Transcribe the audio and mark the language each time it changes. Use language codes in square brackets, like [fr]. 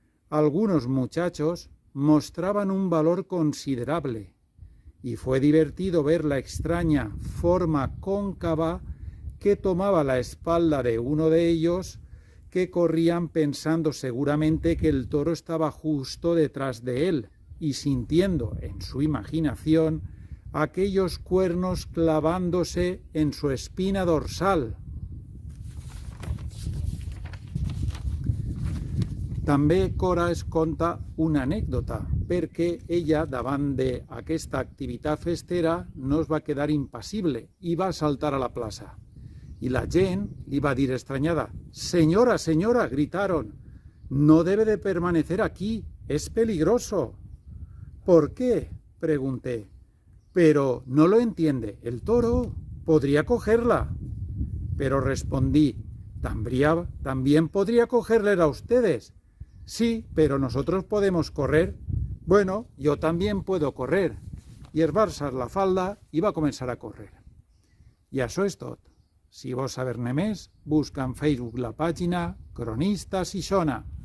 [es] Algunos muchachos mostraban un valor considerable y fue divertido ver la extraña forma cóncava que tomaba la espalda de uno de ellos, que corrían pensando seguramente que el toro estaba justo detrás de él y sintiendo en su imaginación aquellos cuernos clavándose en su espina dorsal. [ca] També Cora es conta una anècdota, perquè ella, davant d'aquesta activitat festera, no es va quedar impassible i va saltar a la plaça. [es] Y [ca] la gent li va dir estranyada: [es] «Señora, señora», gritaron, «no debe de permanecer aquí, es peligroso». «¿Por qué?», pregunté. «Pero no lo entiende, el toro podría cogerla». Pero respondí: «También podría cogerle a ustedes». «Sí, pero nosotros podemos correr». «Bueno, yo también puedo correr». [ca] I es va alçar la falda i va començar a córrer. I això és tot. Si vols saber-ne més, busca en Facebook la pàgina Cronista Xixona.